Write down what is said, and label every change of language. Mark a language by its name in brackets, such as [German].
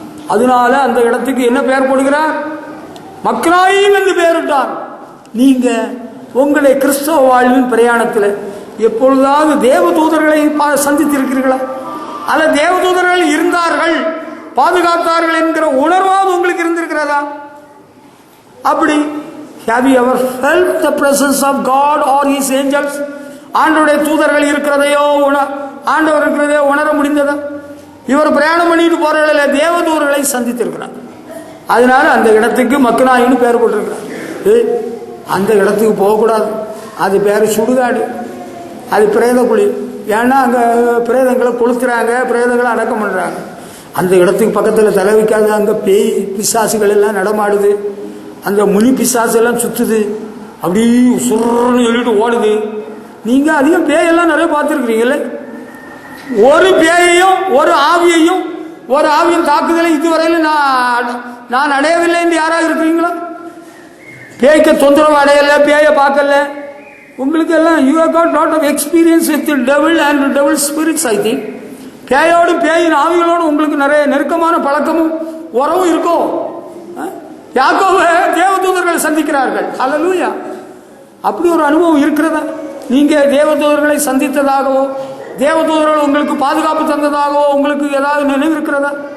[Tamil] அதனால அந்த இடத்துக்கு என்ன பெயர் போடுகிறார்? மக்னாயீம் என்று பெயரிட்டார். நீங்க உங்களுடைய கிறிஸ்தவ வாழ்வின் பிரயாணத்தில் எப்பொழுதாவது தேவதூதர்களை சந்தித்திருக்கிறீர்களா? அல்ல தேவதூதர்கள் இருந்தார்கள், பாதுகாத்தார்கள் என்கிற உணர்வாவது உங்களுக்கு இருந்திருக்கிறதா? அப்படி [English] have you ever felt the presence of God or his angels? [Tamil] ஆண்டவருடைய தூதர்கள் இருக்கிறதையோ ஆண்டவர் இருக்கிறதையோ உணர முடிந்ததா? இவர் பிரயாணம் பண்ணிட்டு போற இடத்துல தேவதூதர்களை சந்தித்திருக்கிறார். அதனால அந்த இடத்துக்கு மக்னாயின்னு பேர் போட்டிருக்கிறார். அந்த இடத்துக்கு போகக்கூடாது. அது பேர் சுடுகாடு, அது பிரேத குழி. ஏன்னா அங்க பிரேதங்களை கொளுத்துறாங்க, பிரேதங்களை அடக்கம் பண்றாங்க. அந்த இடத்துக்கு பக்கத்தில் தலை வைக்காது. அங்க பேய் பிசாசுகள் எல்லாம் நடமாடுது. அந்த முனி பிசாசு எல்லாம் சுத்துது, அப்படி சுருன்னு சொல்லிட்டு ஓடுது. நீங்க அதிகம் பேயெல்லாம் நிறைய பார்த்துருக்கிறீங்களே. ஒரு பேயையும் ஒரு ஆவியின் தாக்குதலை இதுவரையில் நான் அடையவில்லை என்று யாராவது இருக்கிறீங்களா? பேய்க்கு தொந்தரவு அடையல, பேயை பார்க்கல. உங்களுக்கு எல்லாம் [English] you have got lot of experience with the devil and the devil spirits. I think [Tamil] பேயோடும் பேயின் ஆவிகளோடும் உங்களுக்கு நிறைய நெருக்கமான பழக்கமும் உறவும் இருக்கும். யாக்கோபு தேவதூதர்கள் சந்திக்கிறார்கள். ஹல்லேலூயா. அப்படி ஒரு அனுபவம் இருக்கிறதா? நீங்க தேவதூதர்களை சந்தித்ததாகவோ தேவதூதர்கள் உங்களுக்கு பாதுகாப்பு தந்ததாகவோ உங்களுக்கு ஏதாவது நினைவு இருக்கிறதா?